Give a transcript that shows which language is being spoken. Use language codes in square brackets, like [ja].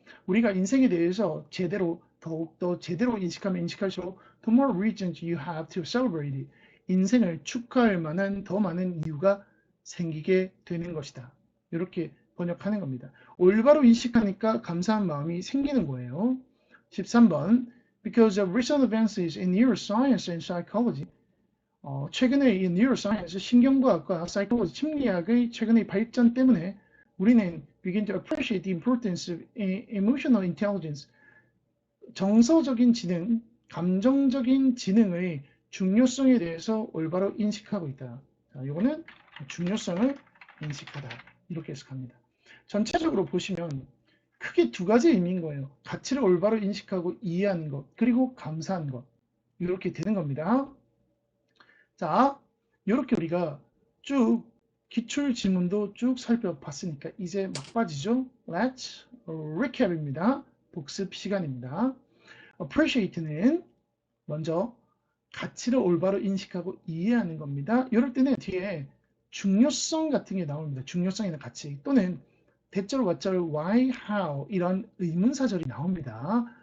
[ko] 우리가 인생에 대해서 제대로, 더욱더 제대로 인식하면 인식할수록 [en] the more reasons you have to celebrate it. [ko] 인생을 축하할 만한 더 많은 이유가 생기게 되는 것이다. 이렇게 번역하는 겁니다. 올바로 인식하니까 감사한 마음이 생기는 거예요. [en] 13번 Because of recent advances in neuroscience and psychology. [ko] 최근에 이 neuroscience, 신경과학과 psychology, 심리학의 최근의 발전 때문에 우리는 [en] begin to appreciate the importance of emotional intelligence. [ko] 정서적인 지능, 감정적인 지능의 중요성에 대해서 올바로 인식하고 있다. 자, 이거는 중요성을 인식하다. 이렇게 해석합니다. 전체적으로 보시면 크게 두 가지 의미인 거예요. 가치를 올바로 인식하고 이해하는 것, 그리고 감사하는 것. 이렇게 되는 겁니다. 자, 이렇게 우리가 쭉 기출 지문도 쭉 살펴봤으니까 이제 막바지죠. [en] Let's recap입니다. [ko] 복습 시간입니다. Appreciate는 먼저 가치를 올바로 인식하고 이해하는 겁니다. 이럴 때는 뒤에 중요성 같은 게 나옵니다. 중요성이나 가치 또는 대절, what,절, why, how 이런 의문사절이 나옵니다.